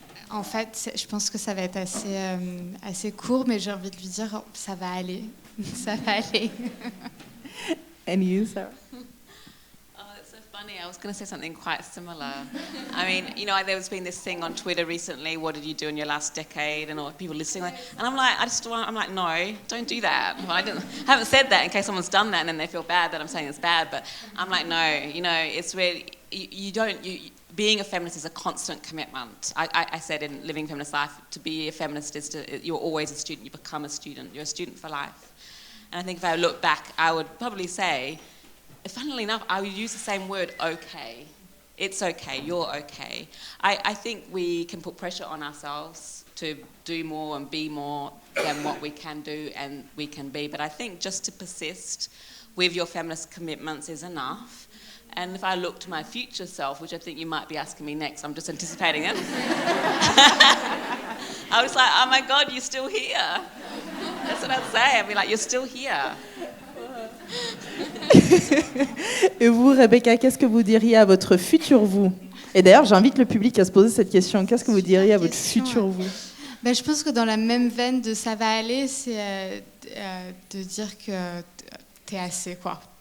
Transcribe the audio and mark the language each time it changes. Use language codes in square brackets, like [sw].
[fr] En fait, je pense que ça va être assez court, mais j'ai envie de lui dire, ça va aller, ça va aller. [en] And you, Sarah? I was going to say something quite similar. I mean, there's been this thing on Twitter recently, what did you do in your last decade, and all people listening, and I'm like, no, don't do that. Well, I haven't said that in case someone's done that and then they feel bad that I'm saying it's bad, but I'm like, no, it's really, being a feminist is a constant commitment. I said in Living Feminist Life, to be a feminist is you're always a student, you become a student, you're a student for life. And I think if I look back, I would probably say, funnily enough, I would use the same word, okay. It's okay, you're okay. I think we can put pressure on ourselves to do more and be more than what we can do and we can be. But I think just to persist with your feminist commitments is enough. And if I look to my future self, which I think you might be asking me next, I'm just anticipating it. I was like, oh my God, you're still here. That's what I'd say. I'd be like, you're still here. [fr] Et vous, Rebecca, qu'est-ce que vous diriez à votre futur vous? Et d'ailleurs, j'invite le public à se poser cette question. Qu'est-ce que vous diriez à votre futur vous? Ben, je pense que dans la même veine de ça va aller, c'est de dire que t'es assez, quoi.